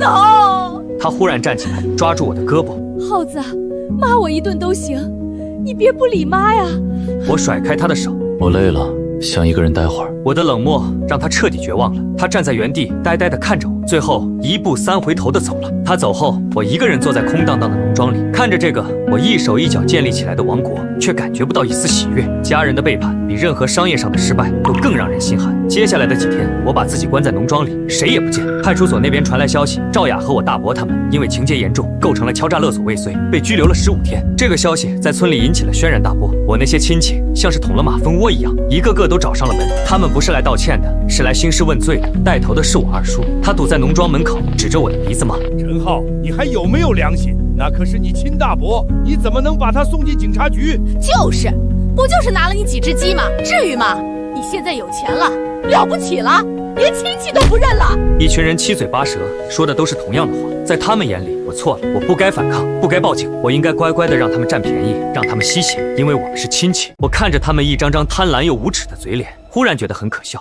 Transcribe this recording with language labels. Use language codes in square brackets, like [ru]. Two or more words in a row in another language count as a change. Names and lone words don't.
[zh] 他忽然站起来，抓住我的胳膊。耗子，骂我一顿都行，你别不理妈呀。我甩開他的手。我累了，想一個人待會兒。我的冷漠讓他徹底絕望了，他站在原地呆呆地看着我，最後1步3回頭地走了。他走後，我一個人坐在空蕩蕩的農莊裡，看着這個我一手一腳建立起來的王國，卻感覺不到一絲喜悅。家人的背叛比任何商業上的失敗都更讓人心寒。接下來的幾天，我把自己關在農莊裡，誰也不見。派出所那邊傳來消息，趙雅和我大伯他們因為情節嚴重，構成了敲詐勒索未遂，被拘留了15天。這個消息在村裡引起了軒然大波。我那些親戚像是捅了馬蜂窩一樣，一個個都找上了門。他們不是來道歉的，是來興師問罪的。帶頭的是我二叔，他堵在農莊門口，指着我的鼻子骂： 陳浩，你還有沒有良心？那可是你親大伯，你怎麼能把他送进警察局？就是，不就是拿了你幾隻雞嗎？至於嗎？你現在有錢了，了不起了，連親戚都不認了。一群人七嘴八舌，說的都是同樣的話。在他们眼裡，我錯了，我不該反抗，不該報警，我應該乖乖的讓他們占便宜，讓他們吸血，因為我們是親戚。我看着他們一張張貪婪又無恥的嘴臉，忽然覺得很可笑。